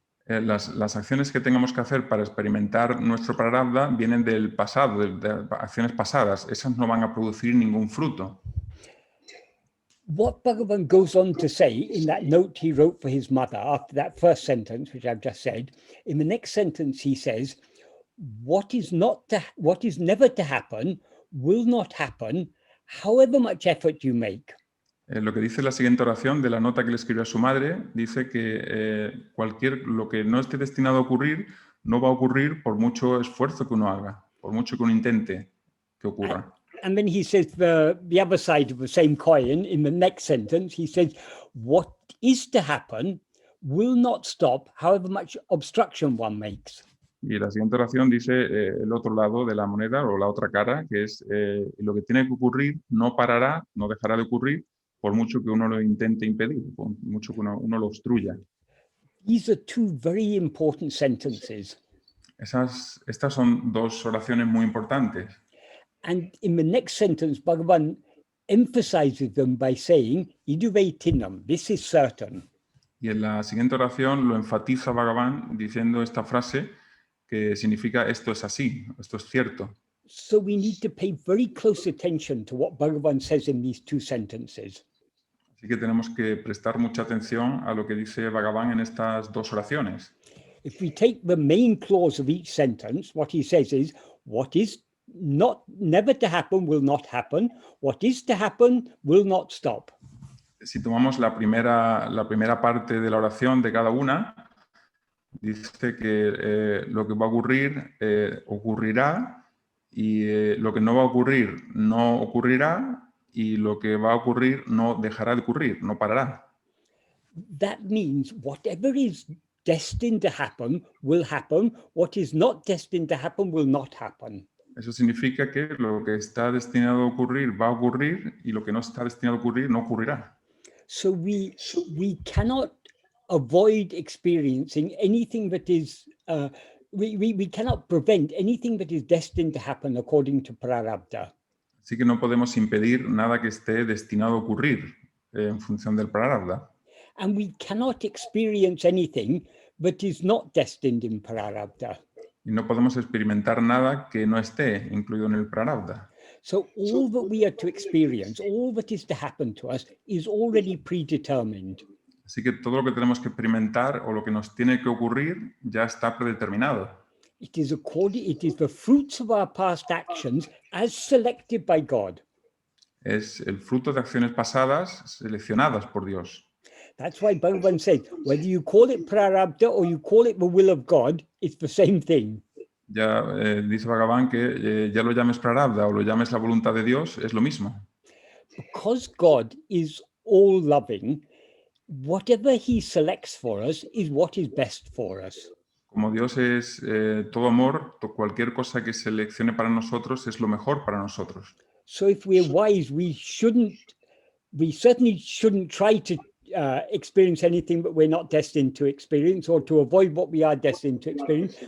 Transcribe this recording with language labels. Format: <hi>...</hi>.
<es>Las acciones que tengamos que hacer para experimentar nuestro prarabdha vienen del pasado, de acciones pasadas. Esas no van a producir ningún fruto.</es> <en>What Bhagavan goes on to say in that note he wrote for his mother after that first sentence, which I've just said, in the next sentence he says, what is never to happen will not happen, however much effort you make.</en> <es>Lo que dice la siguiente oración de la nota que le escribió a su madre, dice que lo que no esté destinado a ocurrir no va a ocurrir por mucho esfuerzo que uno haga, por mucho que uno intente que ocurra.</es> <en>And then he says the other side of the same coin in the next sentence, he says, what is to happen will not stop, however much obstruction one makes.</en> <es>Y la siguiente oración dice el otro lado de la moneda o la otra cara, que es lo que tiene que ocurrir no parará, no dejará de ocurrir, por mucho que uno lo intente impedir, por mucho que uno lo obstruya.</es> <en>These are two very important sentences.</en> <es>Estas son dos oraciones muy importantes.</es> <en>And in the next sentence, Bhagavan emphasizes them by saying, Iduvetinam, this is certain.</en> <es>Y en la siguiente oración lo enfatiza Bhagavan diciendo esta frase que significa esto es así, esto es cierto.</es> <en>So we need to pay very close attention to what Bhagavan says in these two sentences.</en> <es>Así que tenemos que prestar mucha atención a lo que dice Bhagavan en estas dos oraciones.</es> <en>If we take the main clause of each sentence, what he says is, what is never to happen will not happen. What is to happen will not stop.</en> <es>Si tomamos la primera parte de la oración de cada una, dice que lo que va a ocurrir ocurrirá y lo que no va a ocurrir no ocurrirá y lo que va a ocurrir no dejará de ocurrir, no parará.</es> <en>That means whatever is destined to happen will happen. What is not destined to happen will not happen.</en> <es>Eso significa que lo que está destinado a ocurrir va a ocurrir y lo que no está destinado a ocurrir no ocurrirá.</es> <en>So we cannot avoid experiencing anything that is, we cannot prevent anything that is destined to happen according to prarabdha.</en> <es>Así que no podemos impedir nada que esté destinado a ocurrir en función del prarabdha.</es> <en>And we cannot experience anything that is not destined in prarabdha.</en> <es>Y no podemos experimentar nada que no esté incluido en el prarabdha.</es> <en>So all that we are to experience, all that is to happen to us is already predetermined.</en> <es>Así que todo lo que tenemos que experimentar o lo que nos tiene que ocurrir ya está predeterminado.</es> <en>It is the fruits of our past actions as selected by God.</en> <es>Es el fruto de acciones pasadas seleccionadas por Dios.</es> <en>That's why Bhagavan says, whether you call it prarabdha or you call it the will of God, it's the same thing.</en> <es>Ya dice Bhagavan que ya lo llames prarabdha o lo llames la voluntad de Dios, es lo mismo.</es> <en>Because God is all loving, whatever he selects for us is what is best for us.</en> <es>Como Dios es todo amor, cualquier cosa que seleccione para nosotros es lo mejor para nosotros.</es> <en>So if we're wise, we certainly shouldn't try to experience anything that we're not destined to experience, or to avoid what we are destined to experience.</en>